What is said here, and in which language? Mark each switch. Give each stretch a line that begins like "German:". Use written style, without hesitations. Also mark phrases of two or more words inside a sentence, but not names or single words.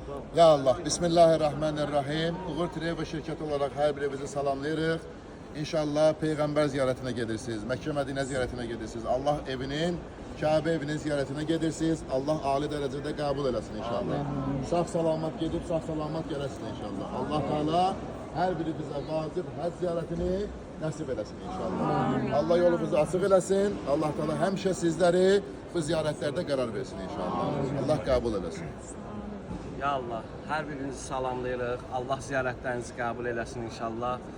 Arabic: يا الله,
Turkish: Bismillahirrahmanirrahim. Uğur Travel şirketi olarak her birimizi salamlayırıq. İnşallah Peygamber ziyaretine gelirsiniz, Mekke Medine ziyaretine gelirsiniz. Allah evinin, Kabe evinin ziyaretine gelirsiniz. Allah âli derecede kabul eləsin inşallah.
Azerbaijani: Sağ salamat gedip sağ salamat gələsin inşallah.
Turkish: Allah Teala her biri bize vacib həc ziyaretini nasip eləsin inşallah.
Azerbaijani: Allah yolumuzu açıq eləsin. Allah Teala həmişə sizləri bu ziyaretlerde karar versin inşallah. Allah kabul eləsin.
Arabic: يا الله,
Azerbaijani: hər birinizi salamlayırıq. Allah ziyarətlərinizi qəbul eləsin inşallah.